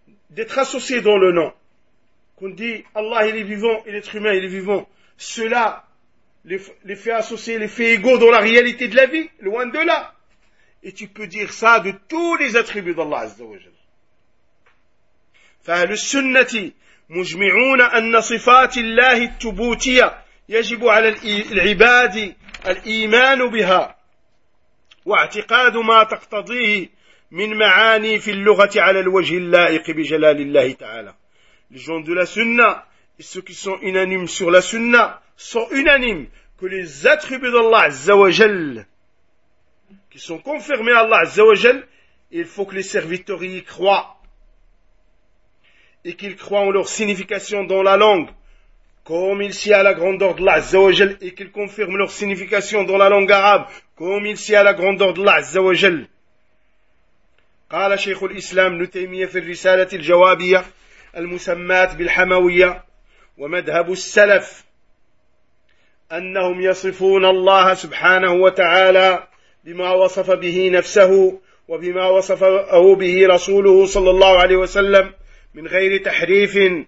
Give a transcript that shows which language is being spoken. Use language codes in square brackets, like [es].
[fr] d'être associé dans le nom, qu'on dit Allah il est vivant et l'être humain il est vivant, cela les fait associer, les fait égaux dans la réalité de la vie, loin de là. Et tu peux dire ça de tous les attributs d'Allah Azza wa Jalla. [ar] فَهَلُ السُنَّةِ مُجْمِعُونَ أَنَّ صِفَاتِ اللَّهِ التُّبُوتِيَةِ يَجِبُ عَلَى الْعِبَادِ الإيمان بها واعتقاد ما تقتضيه من معاني في اللغة على الوجه اللائق بجلال الله تعالى. [fr] Les gens de la Sunna et ceux qui sont unanimes sur la Sunna sont unanimes que les attributs d'Allah Azza wa Jal qui sont confirmés à Allah Azza wa Jal, il faut que les serviteurs y croient et qu'ils croient en leur signification dans la langue. Comme il sied à la grandeur de Allah Azza wa Jal et qu'il confirme leur signification dans la langue arabe, comme il sied à la grandeur de Allah Azza wa Jal. [ar] قال شيخ الإسلام ابن تيمية في الرسالة الجوابية المسمات بالحموية ومذهب السلف أنهم يصفون الله سبحانه وتعالى بما وصف به نفسه وبما وصفه به رسوله صلى الله عليه وسلم من غير تحريف